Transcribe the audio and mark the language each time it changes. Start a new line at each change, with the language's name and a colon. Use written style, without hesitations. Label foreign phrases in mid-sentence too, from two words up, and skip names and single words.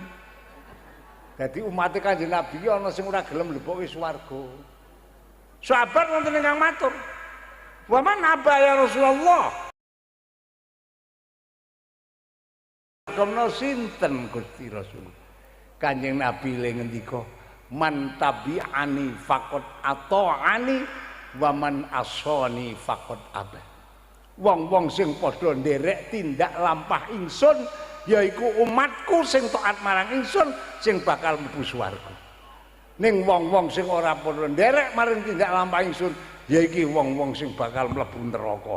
Javanese: Dadi umate Kanjeng Nabi ana sing ora gelem mlebu swarga. Sahabat wonten ingkang matur,
Arabic: "ومن أبى يا رسول الله?"
Javanese: Kono sinten Gusti Rasul? Kanjeng Nabi le ngendika,
Arabic: "من تبعني فقد أطاعني ومن عصاني فقد أبى."
Javanese: Wong-wong sing padha nderek tindak lampah ingsun yaiku umatku sing taat marang ingsun sing bakal mlebu swarga. Ning wong-wong sing ora padha nderek marang tindak lampah ingsun yaiki wong-wong sing bakal mlebu neraka.